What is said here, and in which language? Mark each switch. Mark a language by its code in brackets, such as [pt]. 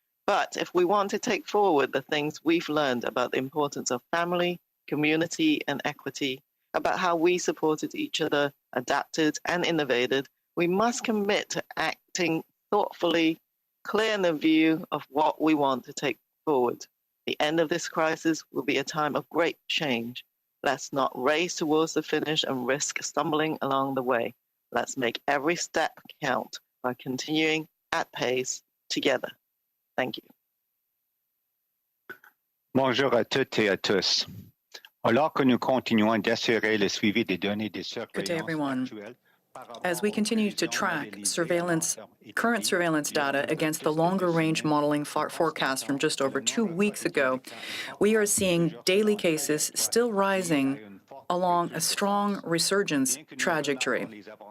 [en] But if we want to take forward the things we've learned about the importance of family, community, and equity, about how we supported each other, adapted, and innovated, we must commit to acting thoughtfully, clear in the view of what we want to take forward. The end of this crisis will be a time of great change. Let's not race towards the finish and risk stumbling along the way. Let's make every step count by continuing at pace together. Thank you. [fr] Bonjour à toutes et à tous. Alors que nous continuons d'assurer le suivi des données de surveillance actuelles, [en] as we continue to track current surveillance data against the longer-range modeling forecast from just over 2 weeks ago, we are seeing daily cases still rising along a strong resurgence trajectory.